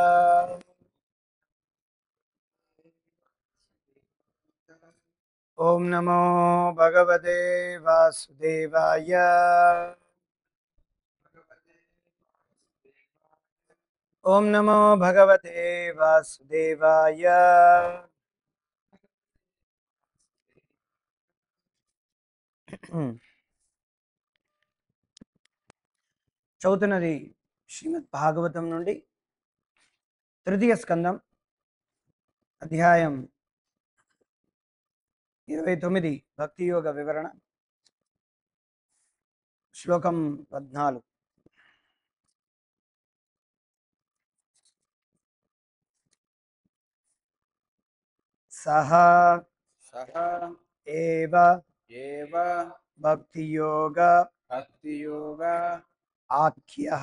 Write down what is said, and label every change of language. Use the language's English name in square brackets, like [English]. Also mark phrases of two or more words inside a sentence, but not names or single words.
[Sanskrit] ओम नमो भगवते वासुदेवाय। ओम नमो भगवते वासुदेवाय। [Telugu] చదువుతున్నది శ్రీమద్ భాగవతం నుండి తృతీయ స్కందం అధ్యాయం 29 భక్తి యోగ వివరణ శ్లోకం 14. [Sanskrit] సహ सह ఏవ एव భక్తి యోగ भक्तियोग ఆఖ్యః